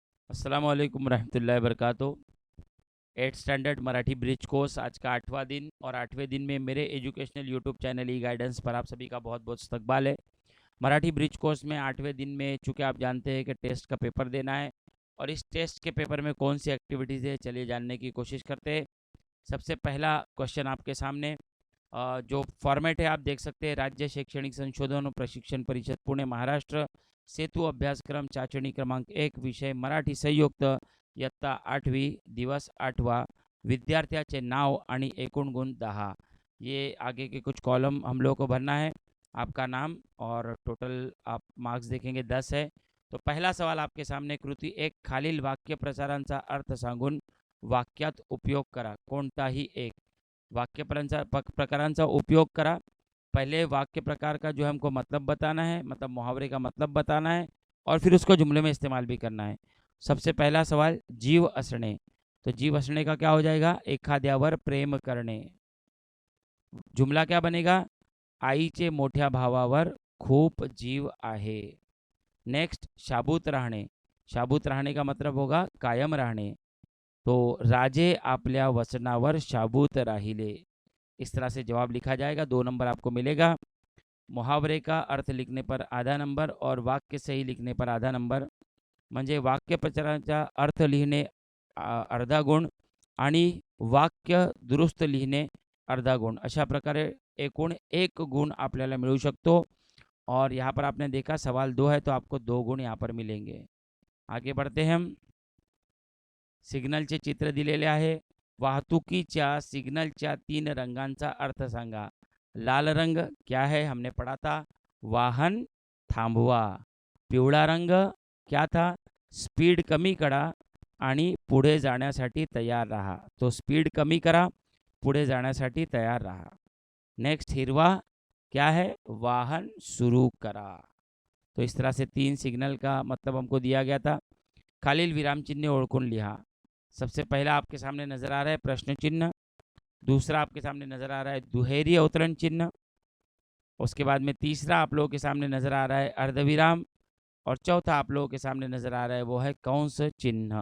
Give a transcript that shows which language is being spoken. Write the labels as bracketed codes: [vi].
[hi] अस्सलाम वालेकुम रहमतुल्लाहि वबरकातुहू। 8th standard Marathi bridge course आज का 8वां दिन और 8वें दिन में मेरे एजुकेशनल यूट्यूब चैनल ई गाइडेंस पर आप सभी का बहुत बहुत इस्तकबाल है। मराठी ब्रिज कोर्स में 8वें दिन में चूँकि आप जानते हैं कि टेस्ट का पेपर देना है और इस टेस्ट के पेपर में कौन सी एक्टिविटीज़ है चलिए जानने की कोशिश करते हैं। सबसे पहला क्वेश्चन आपके सामने जो फॉर्मेट है आप देख सकते हैं। [mr] राज्य शैक्षणिक संशोधन और प्रशिक्षण परिषद पुणे महाराष्ट्र सेतू अभ्यासक्रम चाचणी क्रमांक 1 विषय मराठी संयुक्त इयत्ता 8वी दिवस 8वां विद्यार्थ्याचे नाव आणि एकूण गुण 10। [hi] ये आगे के कुछ कॉलम हम लोगों को भरना है। आपका नाम और टोटल आप मार्क्स देखेंगे 10 है। तो पहला सवाल आपके सामने [mr] कृती 1 खालील वाक्य प्रचारांचा अर्थ सांगून वाक्यात उपयोग करा। कोणताही एक वाक्य प्रकारांचा उपयोग करा। [hi] पहले वाक्य प्रकार का जो है हमको मतलब बताना है, मतलब मुहावरे का मतलब बताना है और फिर उसको जुमले में इस्तेमाल भी करना है। सबसे पहला सवाल जीव असणे, तो जीव असणे का क्या हो जाएगा? [mr] एखाद्यावर प्रेम करणे। [hi] जुमला क्या बनेगा? [mr] आईचे मोठ्या भावावर खूप जीव आहे। [hi] नेक्स्ट शाबूत राहणे, शाबूत राहणे का मतलब होगा कायम रहने। [mr] तो राजे आपल्या वचनावर शाबूत राहिले। [hi] इस तरह से जवाब लिखा जाएगा, 2 नंबर आपको मिलेगा। मुहावरे का अर्थ लिखने पर आधा नंबर और वाक्य सही लिखने पर आधा नंबर। [mr] म्हणजे वाक्य प्रचाराचा अर्थ लिहिणे अर्धा गुण आणि वाक्य दुरुस्त लिहिणे अर्धा गुण। अशा प्रकारे एकूण 1 गुण आपल्याला मिळू शकतो। [hi] और यहाँ पर आपने देखा सवाल 2 है तो आपको 2 गुण यहाँ पर मिलेंगे। आगे बढ़ते हैं हम। [mr] सिग्नलचे चित्र दिलेले आहे। वाहतुकीच्या सिग्नलच्या 3 रंगांचा अर्थ सांगा। [hi] लाल रंग क्या है? हमने पढ़ा था [mr] वाहन थांबवा। [hi] पिवळा रंग क्या था? [mr] स्पीड कमी करा आणि पुढे जाण्यासाठी तयार रहा। तो स्पीड कमी करा, पुढे जाण्यासाठी तयार रहा। [hi] नेक्स्ट हिरवा क्या है? [mr] वाहन शुरू करा। [hi] तो इस तरह से 3 सिग्नल का मतलब हमको दिया गया था। [mr] खालील विराम चिन्ह ओळखून लिहा। [hi] सबसे पहला आपके सामने नजर आ रहा है प्रश्न चिन्ह, दूसरा आपके सामने नजर आ रहा है दुहेरी अवतरण चिन्ह, उसके बाद में तीसरा आप लोगों के सामने नजर आ रहा है अर्धविराम और चौथा आप लोगों के सामने नजर आ रहा है वो है कंस चिन्ह।